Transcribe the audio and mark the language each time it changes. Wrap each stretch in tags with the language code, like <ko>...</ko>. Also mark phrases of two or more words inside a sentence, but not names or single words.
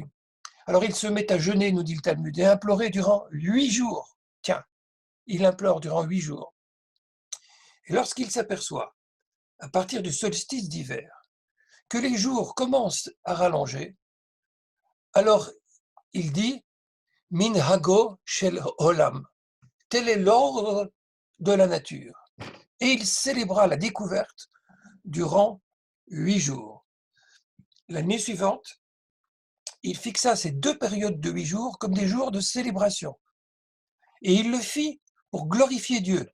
<fr>Alors il se met à jeûner, nous dit le Talmud, et à implorer durant 8 jours. Tiens, il implore durant 8 jours. Et lorsqu'il s'aperçoit, à partir du solstice d'hiver, que les jours commencent à rallonger, alors il dit</fr> <he>מנהגו של עולם,</he> <fr>tel est l'ordre de la nature. Et il célébra la découverte durant 8 jours. La nuit suivante, il fixa ces 2 périodes de 8 jours comme des jours de célébration. Et il le fit pour glorifier Dieu.</fr>